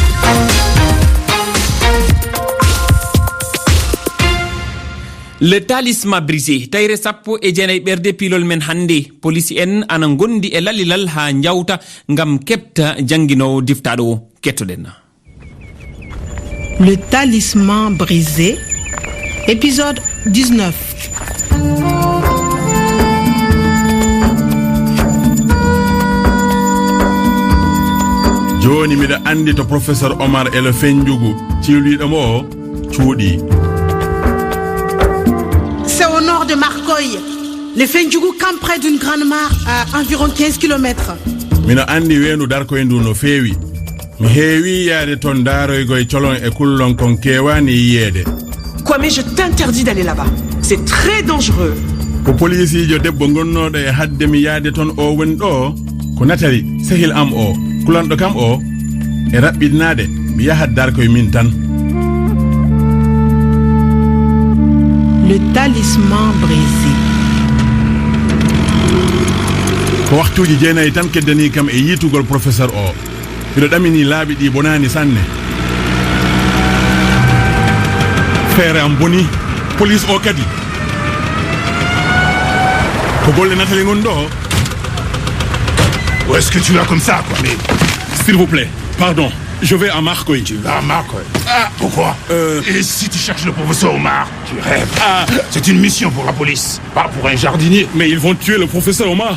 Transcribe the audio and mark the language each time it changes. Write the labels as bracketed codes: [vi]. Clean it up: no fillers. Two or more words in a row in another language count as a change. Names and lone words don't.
[fr] Le talisman brisé [ff] tayre 19 ɓerde pilol men hande police en ana gondi e lalilal ha jawta gam kebta jangguinowo diftaɗo o kettoɗen. [fr] Le talisman brisé épisode 19. [ff] joni miɗa andi to professeur Omar e le fenjugu ciwliɗomo o cuuɗi. [fr] C'est au nord de Marcoy. Les Fendjougou campent près d'une grande mare à environ 15 km. [ff] Mina andi wenu darkoy ndu no feewi. Mi heewi yaade ton daroygo e colon e kullon kon kewani yiyede. [fr] Kwame, je t'interdis d'aller là-bas. C'est très dangereux. [ff] Ko policijo debbo gonnoɗo e hadde mi yaade ton o woni ɗo ko Nathalie sehil am o kulanɗo kam o e raɓɓinade mi yahat darkoye min tan. [fr] Le talisman brisé. [ff] ko waxtuji jeenayi tan keddani kam e yitugol professeur o miɗo ɗamini laaɓi ɗi bonani sanne. feere am boni police o kadi ko golle Nathalie gon ɗo. [fr] Où est-ce que tu vas comme ça, quoi? Mais... S'il vous plaît, pardon, je vais à Marcoy. Tu vas à Marcoy? Ah, pourquoi? Et si tu cherches le professeur Omar? Tu rêves. Ah, c'est une mission pour la police, pas pour un jardinier. Mais ils vont tuer le professeur Omar.